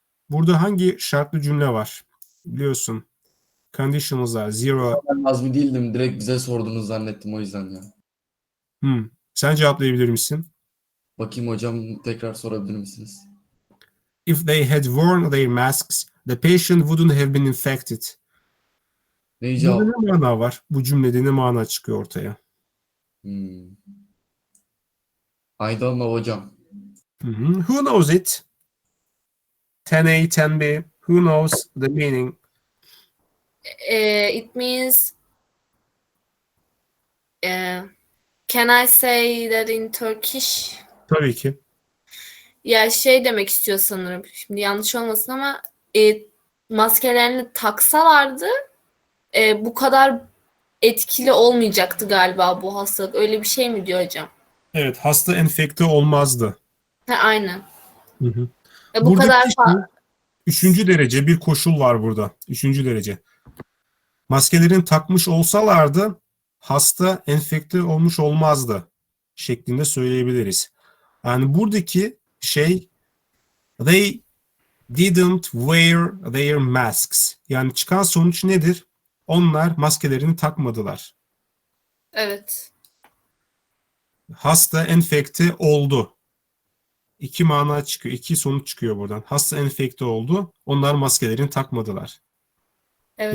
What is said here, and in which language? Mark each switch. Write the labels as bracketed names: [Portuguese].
[Turkish] Burada hangi şartlı cümle var? Biliyorsun. Conditionals'lar. Zero. Ben Nazmi değildim. Direkt bize sordunuz zannettim o yüzden ya. Sen cevaplayabilir misin? Bakayım hocam, tekrar sorabilir misiniz? [English] If they had worn their masks, the patient wouldn't have been infected. [Turkish] Neyi Burada cevap? ne mana var? Bu cümlede ne mana çıkıyor ortaya? [English] I don't know hocam. Who knows it? 10A, 10B. Who knows the meaning? It means, can I say that in Turkish? [Turkish] Tabii ki. Ya şey demek istiyor sanırım. Şimdi yanlış olmasın ama maskelerini taksalardı bu kadar etkili olmayacaktı galiba bu hastalık. Öyle bir şey mi diyor hocam? Evet, hasta enfekte olmazdı. Ha, aynen. Hı hı. Bu Buradaki kadar üçüncü derece bir koşul var burada. Üçüncü derece. Maskelerini takmış olsalardı hasta enfekte olmuş olmazdı şeklinde söyleyebiliriz. Yani buradaki şey [English] they didn't wear their masks. [Turkish] Yani çıkan sonuç nedir? Onlar maskelerini takmadılar. Evet. Hasta enfekte oldu. İki mana çıkıyor. İki sonuç çıkıyor buradan. Hasta enfekte oldu. Onlar maskelerini takmadılar. Evet